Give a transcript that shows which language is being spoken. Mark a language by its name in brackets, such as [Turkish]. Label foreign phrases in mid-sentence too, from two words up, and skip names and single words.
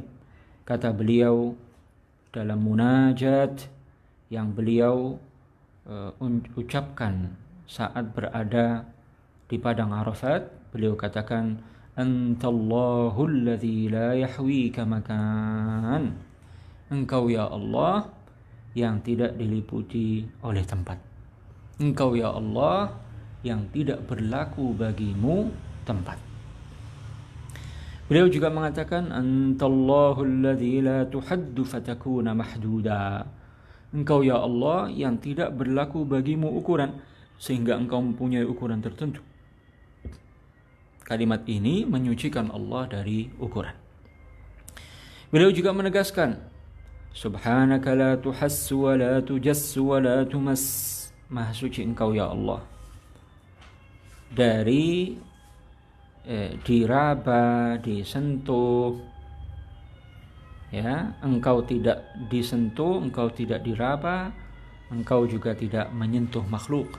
[Indonesian] Kata beliau dalam munajat yang beliau ucapkan saat berada di padang Arafat, beliau katakan, [Arabic] أنت الله الذي لا يحويك مكان. [Indonesian] Engkau ya Allah yang tidak diliputi oleh tempat. Engkau ya Allah yang tidak berlaku bagimu tempat. Beliau juga mengatakan, [Arabic] أنت الله الذي لا تحد فتكون محدودا. [Indonesian] Engkau ya Allah yang tidak berlaku bagimu ukuran sehingga engkau mempunyai ukuran tertentu. Kalimat ini menyucikan Allah dari ukuran. Beliau juga menegaskan, [Arabic] سبحانك لا تحس ولا تجس ولا تمس. [Indonesian] Maha suci engkau ya Allah dari diraba, disentuh, ya, engkau tidak disentuh, engkau tidak diraba, engkau juga tidak menyentuh makhluk.